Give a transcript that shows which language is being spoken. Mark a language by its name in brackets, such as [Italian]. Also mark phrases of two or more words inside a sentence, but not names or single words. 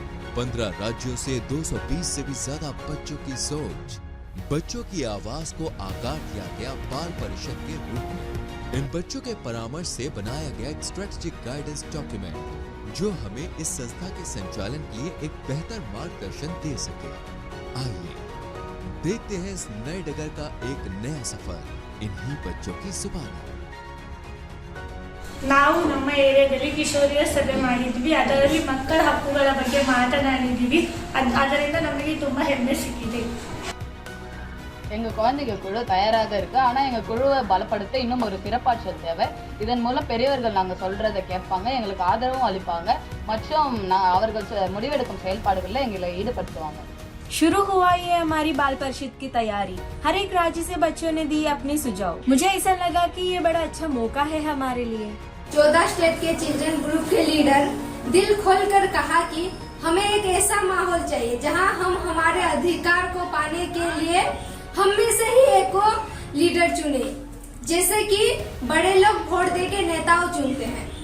[Hindi] 15 राज्यों से 220 से भी ज्यादा बच्चों की सोच, बच्चों की आवाज को आकार दिया गया बाल परिषद के रूप में। इन बच्चों के परामर्श से बनाया गया एक [English] strategic guidance document [Hindi] जो हमें इस संस्था के संचालन के लिए एक बेहतर मार्गदर्शन दे सके। आइए देखते हैं इस नए डगर का एक नया सफर इन्हीं बच्चों की जुबानी। [Kannada] ನಾವು ನಮ್ಮ ಏರಿಯಾದಲ್ಲಿ ಕಿಶೋರಿಯರ ಸಭೆ ಮಾಡಿದ್ವಿ. ಅದರಲ್ಲಿ ಮಕ್ಕಳ ಹಕ್ಕುಗಳ ಬಗ್ಗೆ ಮಾತನಾಡಿದ್ವಿ. ಅದರಿಂದ ನಮಗೆ ತುಂಬಾ ಹೆಮ್ಮೆ ಸಿಕ್ಕಿದೆ. [Tamil] எங்கள் குழந்தைங்க குழு தயாராக இருக்குது. ஆனால் எங்கள் குழுவை பலப்படுத்த இன்னும் ஒரு சிறப்பாற்றல் தேவை. இதன் மூலம் பெரியவர்கள் நாங்கள் சொல்கிறத கேட்பாங்க, எங்களுக்கு ஆதரவும் அளிப்பாங்க மற்றும் அவர்கள் முடிவெடுக்கும் செயல்பாடுகளில் எங்களை ஈடுபடுத்துவாங்க. [Hindi] शुरू हुआ ये हमारी बाल परिषद की तैयारी। हर एक राज्य से बच्चों ने दी अपने सुझाव। मुझे ऐसा लगा कि ये बड़ा अच्छा मौका है हमारे लिए। 14 स्टेट के [English] children group [Hindi] के लीडर दिल खोलकर कहा कि हमें एक ऐसा माहौल चाहिए जहां हम हमारे अधिकार को पाने के लिए हम में से ही एक को लीडर चुने, जैसे कि बड़े लोग वोट दे के नेताओं चुनते हैं।